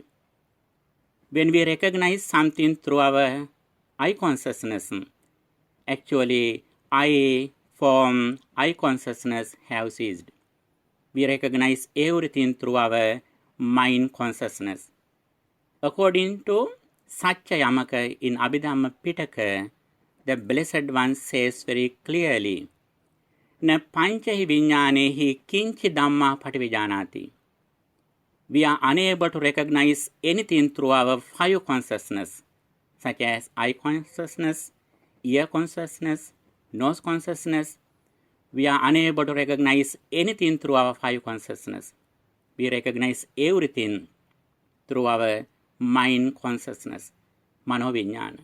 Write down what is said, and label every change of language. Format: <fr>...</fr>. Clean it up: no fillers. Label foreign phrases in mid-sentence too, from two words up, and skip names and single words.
<en>When we recognize something through our eye consciousness, actually, eye, form, eye consciousness have ceased. We recognize everything through our mind consciousness. According to Satya Yamaka in Abhidhamma Pitaka, the Blessed One says very clearly,</en> <pi>Na panchahi vinyanehi kinchi dhamma pativijanati.</pi> <en>We are unable to recognize anything through our five consciousness, such as eye consciousness, ear consciousness, nose consciousness. We are unable to recognize anything through our five consciousness. We recognize everything through our mind consciousness, manovinyana.</en>